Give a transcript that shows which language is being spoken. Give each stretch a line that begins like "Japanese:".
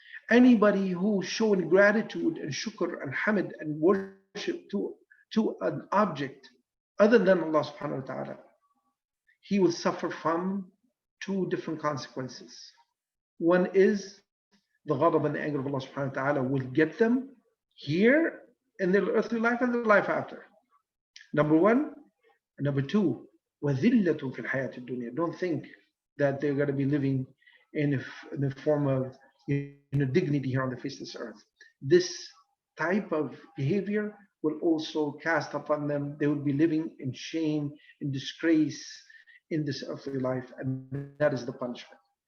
English: Anybody who showing gratitude and shukr and hamd and worship to an object other than Allah subhanahu wa ta'ala, he will suffer from two different consequences. One is the ghadab and the anger of Allah subhanahu wa ta'ala will get them here in their earthly life and their life after. Number one. And number two,
Arabic: وَذِلَّةٌ فِي الْحَيَاةِ الدُّنْيَا.
English: Don't think that they're going to be living in a form of dignity here on the face of this earth. This type of behavior will also cast upon them. They will be living in shame, in disgrace in this earthly life, and that is the punishment.